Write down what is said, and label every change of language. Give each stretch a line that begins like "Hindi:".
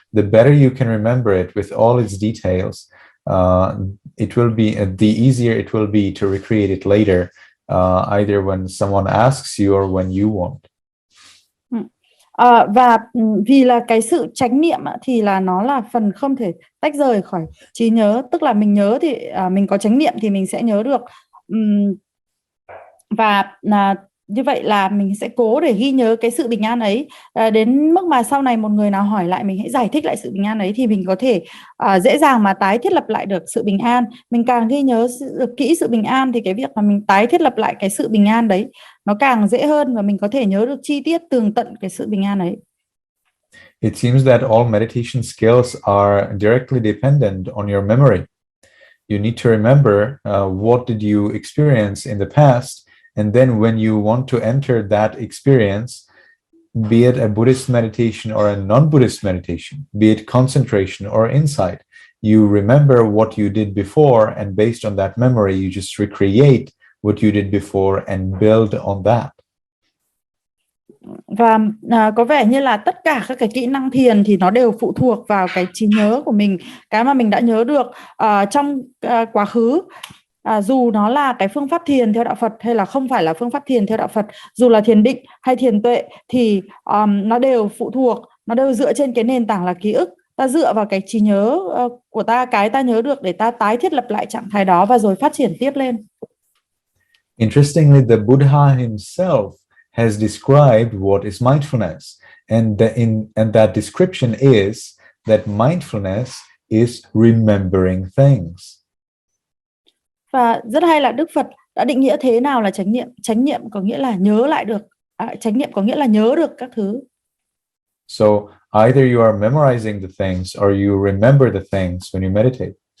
English: The better you can remember it with all its details, it will be the easier it will be to recreate it later, either when someone asks you or when you want.
Vietnamese: Và vì là cái sự chánh niệm thì là nó là phần không thể tách rời khỏi trí nhớ, tức là mình nhớ thì mình có chánh niệm thì mình sẽ nhớ được, và như vậy là mình sẽ cố để ghi nhớ cái sự bình an ấy, đến mức mà sau này một người nào hỏi lại mình hãy giải thích lại sự bình an ấy thì mình có thể dễ dàng mà tái thiết lập lại được sự bình an. Mình càng ghi nhớ được kỹ sự bình an thì cái việc mà mình tái thiết lập lại cái sự bình an đấy nó càng dễ hơn và mình có thể nhớ được chi tiết tường tận cái sự bình an ấy.
English: It seems that all meditation skills are directly dependent on your memory. You need to remember what did you experience in the past, and then when you want to enter that experience, be it a Buddhist meditation or a non-Buddhist meditation, be it concentration or insight, you remember what you did before, and based on that memory, you just recreate what you did before and build on that.
Vietnamese: Và có vẻ như là tất cả các cái kỹ năng thiền thì nó đều phụ thuộc vào cái trí nhớ của mình, cái mà mình đã nhớ được trong quá khứ. Dù nó là cái phương pháp thiền theo đạo Phật hay là không phải là phương pháp thiền theo đạo Phật, dù là thiền định hay thiền tuệ thì nó đều phụ thuộc, nó đều dựa trên cái nền tảng là ký ức. Ta dựa vào cái trí nhớ của ta, cái ta nhớ được để ta tái thiết lập lại trạng thái đó và rồi phát triển tiếp lên.
English: Interestingly, the Buddha himself has described what is mindfulness, and that description is that mindfulness is remembering things.
Vietnamese: Và rất hay là Đức Phật đã định nghĩa thế nào là chánh niệm. Chánh niệm có nghĩa là nhớ lại được, chánh niệm có nghĩa là nhớ được các thứ.
English: So either you are memorizing the things or you remember the things when you meditate.